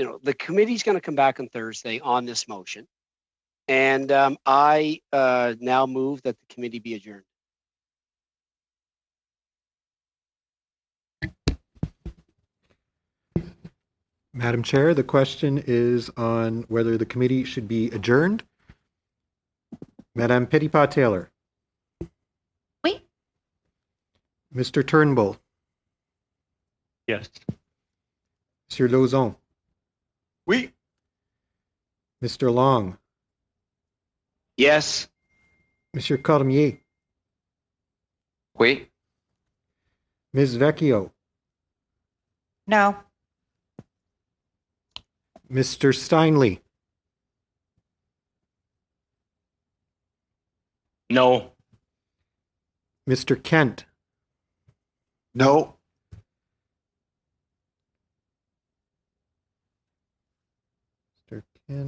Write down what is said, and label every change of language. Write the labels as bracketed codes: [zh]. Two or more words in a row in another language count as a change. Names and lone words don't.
[en] The committee's going to come back on Thursday on this motion. And I now move that the committee be adjourned. Madam Chair, the question is on whether the committee should be adjourned. [fr] Madame Petitpas-Taylor. Oui. [en] Mr. Turnbull. Yes. [fr] Monsieur Lauzon. Oui. [en] Mr. Long. Yes. [fr] Monsieur Cormier. Oui. [en] Ms. Vecchio. No. Mr. Steinley. No. Mr. Kent. No. Mr. Kent.